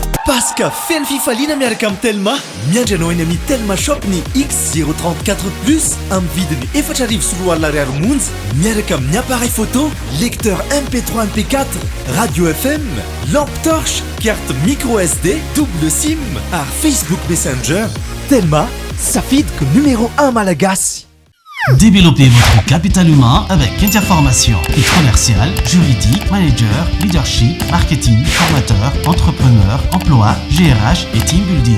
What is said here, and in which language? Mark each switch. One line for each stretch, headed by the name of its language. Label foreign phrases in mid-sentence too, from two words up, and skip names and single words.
Malagasy: Paska feno fifaliana miaraka amin'ny Telma. Miandry anao eny amin'ny Telma Shop ny X034 Plus amin'ny vidiny 4,4 ariary monja miaraka amin'ny
French: appareil photo, lecteur MP3 MP4, radio FM, lampe torche, carte micro SD, double SIM
Malagasy: ary Facebook Messenger. Telma, safidiko numéro 1 malagasy.
French: Développez votre capital humain avec Interformation et commercial, juridique, manager, leadership, marketing, formateur, entrepreneur, emploi, GRH et
English: team building.